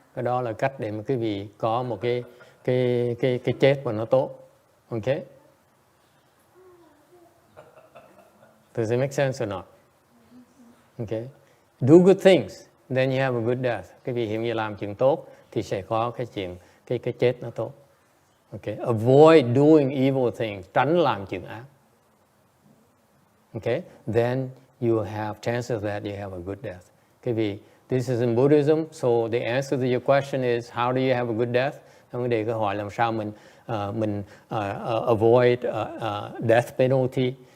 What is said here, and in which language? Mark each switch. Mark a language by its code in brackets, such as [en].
[vi] Cái đó là cách để mà quý vị có một cái chết mà nó tốt. [en] Okay? Does it make sense or not? Okay. Do good things, then you have a good death. [vi] Cái vị hiện như làm chuyện tốt thì sẽ có cái chuyện cái chết nó tốt. Okay. [en] Avoid doing evil things, [vi] tránh làm chuyện ác. [en] Okay. Then you have chances that you have a good death. Cái vì this is in Buddhism, so the answer to your question is how do you have a good death? [vi] Vấn đề câu hỏi làm sao mình [en] avoid death penalty.